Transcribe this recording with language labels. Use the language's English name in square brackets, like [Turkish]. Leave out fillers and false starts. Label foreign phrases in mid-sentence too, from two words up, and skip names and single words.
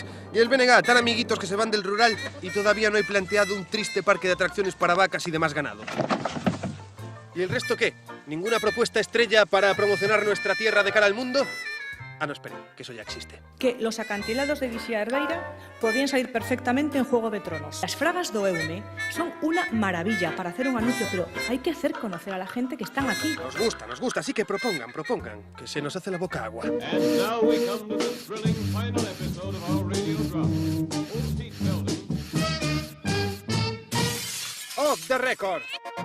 [Spanish] Y el BNG, tan amiguitos que se van del rural y todavía no hay planteado un triste parque de atracciones para vacas y demás ganado. ¿Y el resto qué? ¿Ninguna propuesta estrella para promocionar nuestra tierra de cara al mundo? Ah, no, esperen, que eso ya existe. Que los acantilados de Guixía Herbeira podían salir perfectamente en Juego de Tronos. Las fragas do Eume son una maravilla para hacer un anuncio, pero hay que hacer conocer a la gente que están aquí. Nos gusta, así que propongan, que se nos hace la boca agua. [English] Off the record.